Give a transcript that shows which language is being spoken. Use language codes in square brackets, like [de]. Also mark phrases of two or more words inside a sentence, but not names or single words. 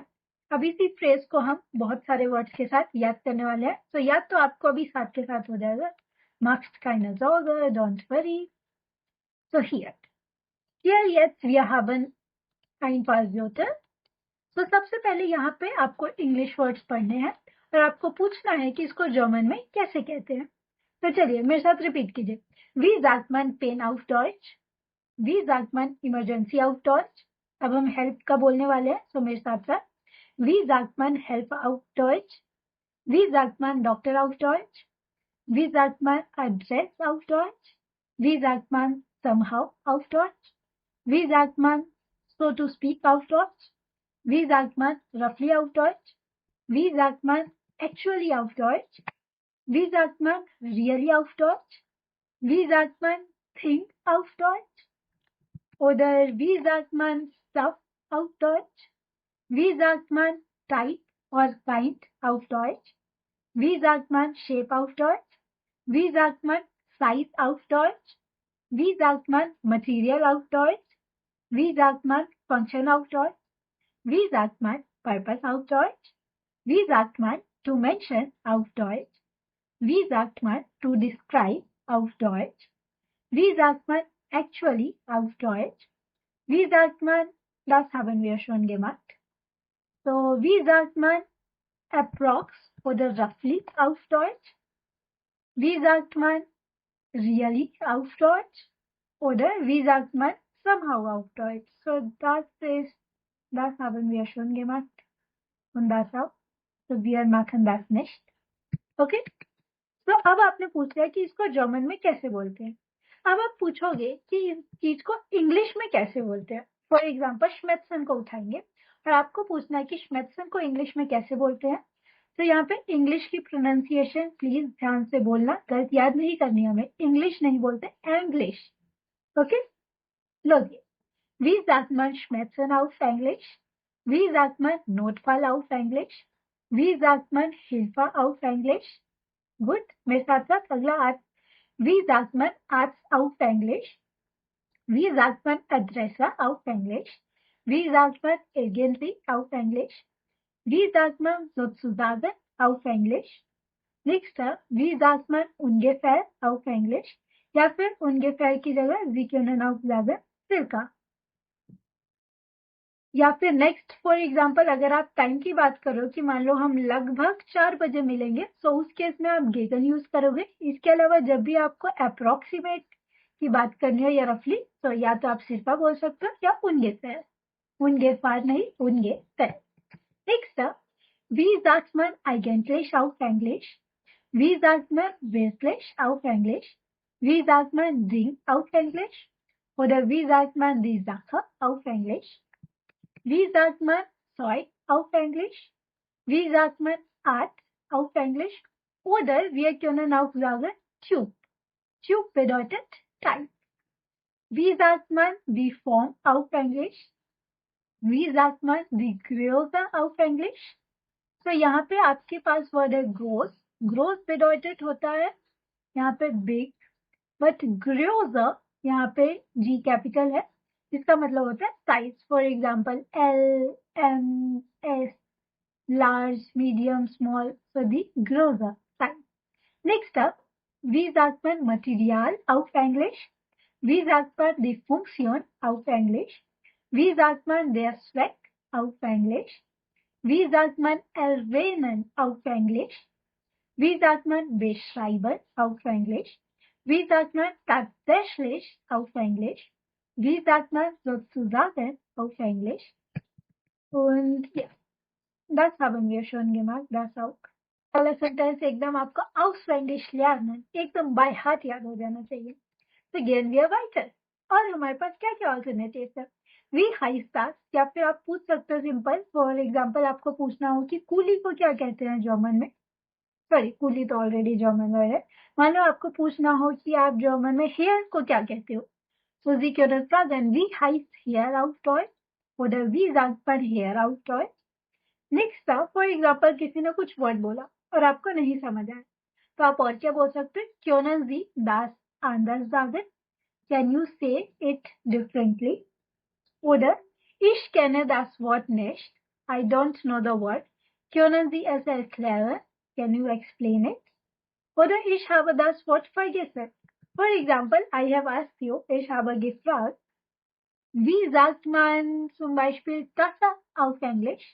[hi] अब इसी फ्रेज को हम बहुत सारे वर्ड्स के साथ याद करने वाले हैं, तो याद तो आपको अभी साथ के साथ हो जाएगा। [de] machst keine Sorge, [en] don't worry। [de] So hier jetzt wir haben ein paar Wörter। [hi] तो सबसे पहले यहाँ पे आपको [en] English words [hi] पढ़ने हैं और आपको पूछना है कि इसको जर्मन में कैसे कहते हैं। तो चलिए मेरे साथ रिपीट कीजिए, [de] wie sagt man पेन auf Deutsch, wie sagt man इमरजेंसी auf Deutsch। [hi] अब हम हेल्प का बोलने वाले हैं, तो मेरे साथ साथ [de] wie sagt man help auf Deutsch, wie sagt man डॉक्टर auf Deutsch, wie sagt man address auf Deutsch, wie sagt man somehow auf Deutsch, wie sagt man [en] so to speak [de] auf Deutsch, wie sagt man roughly auf Deutsch? Wie sagt man actually auf Deutsch? Wie sagt man really auf Deutsch? Wie sagt man think auf Deutsch? Oder wie sagt man stuff auf Deutsch? Wie sagt man [en] type or kind [de] auf Deutsch? Wie sagt man shape auf Deutsch? Wie sagt man size auf Deutsch? Wie sagt man material auf Deutsch? Wie sagt man function auf Deutsch? Wie sagt man Purpose auf Deutsch? Wie sagt man [en] to mention [de] auf Deutsch? Wie sagt man [en] to describe [de] auf Deutsch? Wie sagt man actually auf Deutsch? Wie sagt man, das haben wir schon gemacht. So, wie sagt man approx oder roughly auf Deutsch? Wie sagt man really auf Deutsch? Oder wie sagt man somehow auf Deutsch? So, das haben wir schon gemacht. Und das auch. So wir machen das nicht. [hi] ओके, तो अब आपने पूछ लिया कि इसको जर्मन में कैसे बोलते हैं। अब आप पूछोगे कि इस चीज को इंग्लिश में कैसे बोलते हैं। [en] for example [hi] श्मेत्सन को उठाएंगे और आपको पूछना है कि श्मेत्सन को इंग्लिश में कैसे बोलते हैं। तो यहाँ पे इंग्लिश की प्रोनाउंसिएशन प्लीज ध्यान से बोलना, गलत याद नहीं करनी हमें, इंग्लिश नहीं बोलते एंग्लिश। [de] ओके, लोगे wie sagt man Schmerzen auf Englisch? Wie sagt man Notfall auf Englisch? Wie sagt man Hilfe auf Englisch? Gut, [hi] मेरे साथ साथ अगला Arzt. [de] Wie sagt man Arzt auf Englisch? Wie sagt man Adresse auf Englisch? Wie sagt man irgendwie auf Englisch? Wie sagt man sozusagen auf Englisch? Nächster, wie sagt man ungefähr auf Englisch? [hi] या फिर [de] ungefähr [hi] की जगह [de] Sie können auch sagen circa। [hi] या फिर नेक्स्ट [en] for example [hi] अगर आप टाइम की बात करो कि मान लो हम लगभग 4 बजे मिलेंगे, तो उस केस में आप गेगन यूज करोगे। इसके अलावा जब भी आपको अप्रोक्सीमेट की बात करनी हो या रफली, तो या तो आप सिर्फ बोल सकते हो या ungefähr नहीं ungefähr। [de] नेक्स्ट, wie sagt man eigentlich auf Englisch? Wie sagt man wirklich auf Englisch? Wie sagt man Ding auf Englisch? Oder wie sagt man die Sache auf Englisch? Wie sagt man Zeug auf Englisch? Wie sagt man Art auf Englisch? Oder wir können auch sagen Tube. Tube bedeutet Teig. Wie sagt man die Form auf Englisch? Wie sagt man die Größe auf Englisch? [hi] तो यहाँ पे आपके पास वर्ड है gross. [de] Gross bedeutet [hi] होता है यहाँ पे big, but größer यहाँ पे G कैपिटल है, जिसका मतलब होता है साइज. [en] for example L, M, S, large, medium, small. So the größer size. Next up, [de] wie sagt man Material auf Englisch? Wie sagt man die Funktion auf Englisch? Wie sagt man der Zweck auf Englisch? Wie sagt man erwähnen auf Englisch? Wie sagt man beschreiben auf Englisch? Wie sagt man tatsächlich auf Englisch? Wie sagt man sozusagen auf Englisch? Und ja, das haben wir schon gemacht, das auch. [hi] पहला सेंटेंस एकदम आपको [de] auswendig lernen, [hi] एकदम [en] by heart [hi] याद हो जाना चाहिए. [de] तो gehen wir weiter. [hi] और हमारे पास क्या क्या ऑल्टरनेटिव्स है? [de] wie heißt das, [hi] या फिर आप पूछ सकते हो सिंपल. [en] for example [hi] आपको पूछना हो कि कूली को क्या कहते हैं जर्मन में. सॉरी, कूली तो [en] already German word [hi] है. मान लो आपको पूछना हो कि आप जर्मन में हेयर को क्या कहते हो. [de] So Sie können fragen, wie heißt Hair auf Deutsch? Oder wie sagt man Hair auf Deutsch? [hi] नेक्स्ट था, [en] for example [hi] किसी ने कुछ वर्ड बोला और आपको नहीं समझ आया, तो आप और क्या बोल सकते हैं? [de] Können Sie das anders sagen? [en] Can you say it differently? [de] Oder ich kenne das Wort nicht. [en] I don't know the word. [de] Können Sie es erklären? [en] Can you explain it? [de] Oder ich habe das Wort vergessen. [en] For example, I have asked you, [de] ich habe gefragt, wie sagt man zum Beispiel Tasse auf Englisch?